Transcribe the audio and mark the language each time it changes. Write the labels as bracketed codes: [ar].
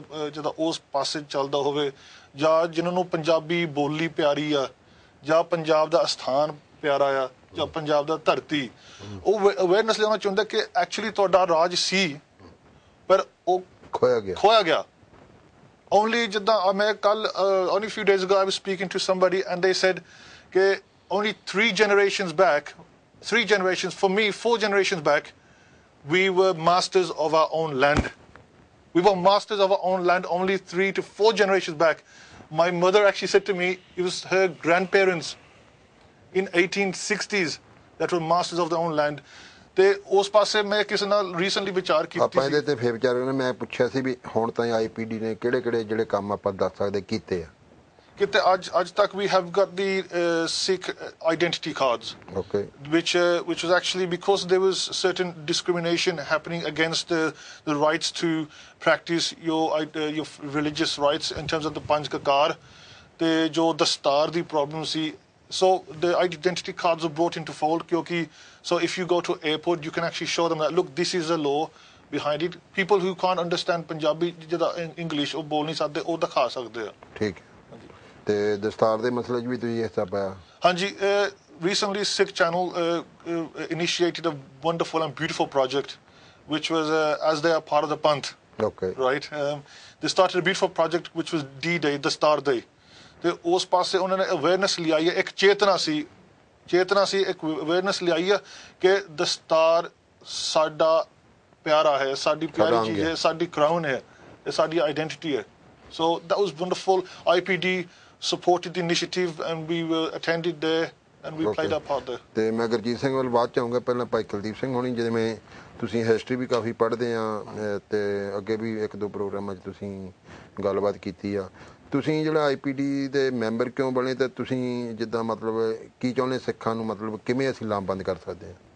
[pa] ਜਿਹਦਾ ਉਸ ਪਾਸੇ ਚੱਲਦਾ ਹੋਵੇ, ਜਾਂ ਜਿਹਨਾਂ ਨੂੰ ਪੰਜਾਬੀ ਬੋਲੀ ਪਿਆਰੀ ਆ, ਜਾਂ ਪੰਜਾਬ ਦਾ ਅਸਥਾਨ ਪਿਆਰਾ ਆ, ਜਾਂ ਪੰਜਾਬ ਦਾ ਧਰਤੀ, ਉਹ ਅਵੇਅਰਨੈਸ ਲਿਆਉਣਾ ਚਾਹੁੰਦਾ ਕਿ ਐਕਚੁਅਲੀ ਤੁਹਾਡਾ ਰਾਜ ਸੀ ਪਰ ਉਹ ਖੋਇਆ ਗਿਆ। [en] Only [pa] ਜਿੱਦਾਂ ਮੈਂ ਕੱਲ [en] only few days ago I was speaking to somebody and they said ਕਿ only 3 generations back, 4 generations back, we were masters of our own land. We were masters of our own land only 3 to 4 generations back. My mother actually said to me, it was her grandparents in 1860s that were masters of their own land. [pa] ਤੇ ਉਸ ਪਾਸੇ ਮੈਂ ਕਿਸੇ ਨਾਲ recently ਵਿਚਾਰ ਕੀਤੀ ਆਪਾਂ ਇਹਦੇ ਸੀ ਤੇ ਫੇਰ ਵਿਚਾਰ ਕਰਨਾ ਮੈਂ ਪੁੱਛਿਆ ਸੀ ਵੀ ਹੁਣ ਤਾਂ ਆਈਪੀਡੀ ਨੇ ਕਿਹੜੇ ਜਿਹੜੇ ਕੰਮ ਆਪਾਂ ਦੱਸ ਸਕਦੇ ਕੀਤੇ ਆ ਕਿਤੇ ਅੱਜ ਤੱਕ [en] we have got the Sikh identity cards. Okay. Which was actually because there was certain discrimination happening against the rights to practice your religious rights in terms of the Panj Kakar, the [pa] jo dastar di problem si. [en] So the identity cards were brought into fold. So if you go to airport, you can actually show them that, look, this is a law behind it. People who can't understand Punjabi, English or [pa] bol nahi sakde, ਉਹ ਦਿਖਾ ਸਕਦੇ ਆ ਠੀਕ ਤੇ ਦਸਤਾਰ ਦੇ ਮਸਲੇ 'ਚ ਵੀ ਤੁਸੀਂ ਹਿੱਸਾ ਪਾਇਆ [en] ਹਾਂਜੀ recently Sikh channel initiated a wonderful and beautiful project which was as they are part of the Panth. Okay. Right. They started a beautiful project which was D-Day, Dastar Day. [pa] ਤੇ ਉਸ ਪਾਸੇ ਉਹਨਾਂ ਨੇ ਅਵੇਅਰਨੈਸ ਲਿਆਈ ਹੈ ਇੱਕ ਚੇਤਨਾ ਸੀ ਇੱਕ awareness ਲਿਆਈ ਹੈ ਕਿ ਦਸਤਾਰ ਸਾਡਾ ਪਿਆਰਾ ਹੈ ਸਾਡੀ ਪਿਆਰੀ ਚੀਜ਼ ਹੈ ਸਾਡੀ ਕਰਾਊਨ ਹੈ ਇਹ ਸਾਡੀ ਆਈਡੈਂਟੀਟੀ ਹੈ [en] so that was wonderful. IPD supported the initiative and we were attended there and we played our part there. [pa] ਤੇ ਮੈਂ ਗੁਰਜੀਤ ਸਿੰਘ ਵੱਲ ਬਾਅਦ ਚ ਆਉਂਗਾ ਪਹਿਲਾਂ ਭਾਈ ਕੁਲਦੀਪ ਸਿੰਘ ਹੋਣੀ ਜਿਵੇਂ ਤੁਸੀਂ ਹਿਸਟਰੀ ਵੀ ਕਾਫੀ ਪੜ੍ਹਦੇ ਆ ਤੇ ਅੱਗੇ ਵੀ 1-2 ਪ੍ਰੋਗਰਾਮਾਂ 'ਚ ਤੁਸੀਂ ਗੱਲਬਾਤ ਕੀਤੀ ਆ ਤੁਸੀਂ ਜਿਹੜਾ ਆਈਪੀਡੀ ਦੇ ਮੈਂਬਰ ਕਿਉਂ ਬਣੇ ਤੇ ਤੁਸੀਂ ਜਿੱਦਾਂ ਮਤਲਬ ਕੀ ਚਾਹੁੰਦੇ ਸਿੱਖਾਂ ਨੂੰ ਮਤਲਬ ਕਿਵੇਂ ਅਸੀਂ ਲਾਮਬੰਦ ਕਰ ਸਕਦੇ ਹਾਂ